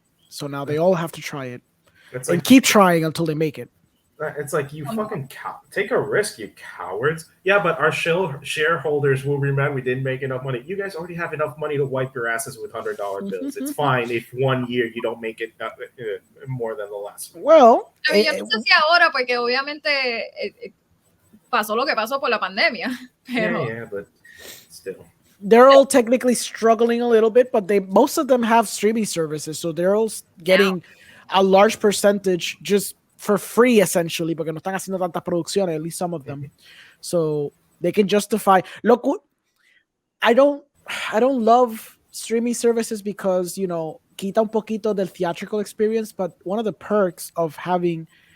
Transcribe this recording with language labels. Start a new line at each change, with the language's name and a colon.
English: So now they all have to try it. And keep trying until they make it. It's like, you fucking take a risk, you cowards. Yeah, but our shareholders will remember we didn't make enough money. You guys already have enough money to wipe your asses with $100 bills. It's fine if 1 year you don't make it more than the last one. Well,
Spanish: yo no sé si ahora, porque obviamente pasó lo que pasó por la pandemia. Pero...
English: Yeah, but still. They're all technically struggling a little bit, but most of them have streaming services, so they're all getting a large percentage just for free, essentially,
Spanish: porque no están haciendo tantas producciones,
English: at least some of them. So they can justify. Look, I don't love streaming services because,
Spanish: quita un poquito del
English: theatrical experience, but one of the perks of having